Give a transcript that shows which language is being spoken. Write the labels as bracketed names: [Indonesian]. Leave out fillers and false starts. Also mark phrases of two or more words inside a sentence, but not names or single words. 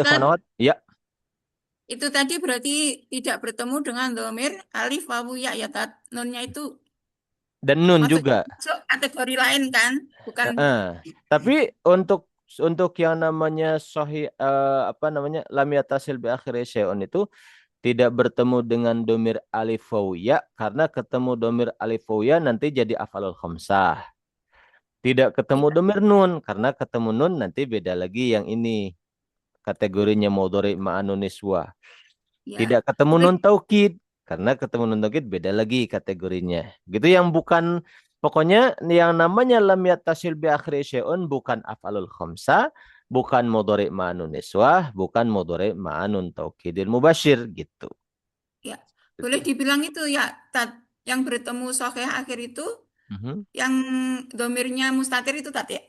[Indonesian] ikhwan akhwat, ya. itu tadi berarti tidak bertemu dengan domir alif wawu ya ya tat. Nunnya itu Dan nun masuk juga. kategori lain kan, bukan Tapi untuk yang namanya sahih apa namanya [Arabic] لم يتصل بآخره شيء [Indonesian] itu tidak bertemu dengan domir alif waw ya karena ketemu domir alif waw ya nanti jadi [Arabic] الأفعال الخمسة. [Indonesian] Tidak ketemu domir nun karena ketemu nun nanti beda lagi yang ini kategorinya [Arabic] مضارع مع نون النسوة. [Indonesian] ya. Tidak ketemu Boleh [Arabic] نون توكيد [Indonesian] karena ketemu [Arabic] نون توكيد [Indonesian] beda lagi kategorinya. Gitu yang bukan pokoknya yang namanya [Arabic] لم يتصل بآخره شيء [Indonesian] bukan [Arabic] الأفعال الخمسة, [Indonesian] bukan [Arabic] مضارع مع نون النسوة, [Indonesian] bukan [Arabic] مضارع مع نون التوكيد المباشر [Indonesian] gitu. ya. Boleh dibilang itu ya tat yang bertemu sahih akhir itu yang domirnya mustatir itu tat ya.